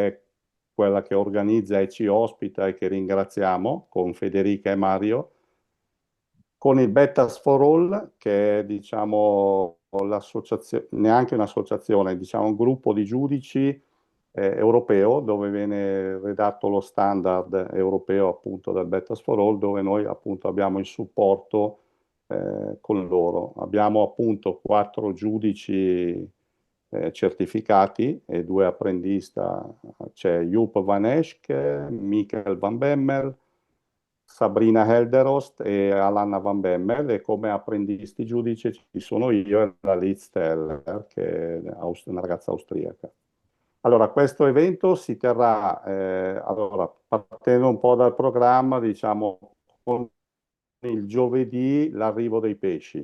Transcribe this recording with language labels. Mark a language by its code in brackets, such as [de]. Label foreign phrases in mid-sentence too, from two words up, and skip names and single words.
[it] è quella che organizza e ci ospita e che ringraziamo con Federica e Mario, con il Bettas for All che è diciamo l'associazione, neanche un'associazione, diciamo un gruppo di giudici europeo dove viene redatto lo standard europeo appunto del Bettas for All dove noi appunto abbiamo il supporto con loro. Abbiamo appunto quattro giudici certificati e due apprendista, c'è Joep van Esch, Michael van Bemmel, Sabrina Helderost e Alanna Van Bemmel e come apprendisti giudici ci sono io e la Liz Steller, che è una ragazza austriaca. Allora, questo evento si terrà, allora, partendo un po' dal programma, diciamo, con il giovedì l'arrivo dei pesci.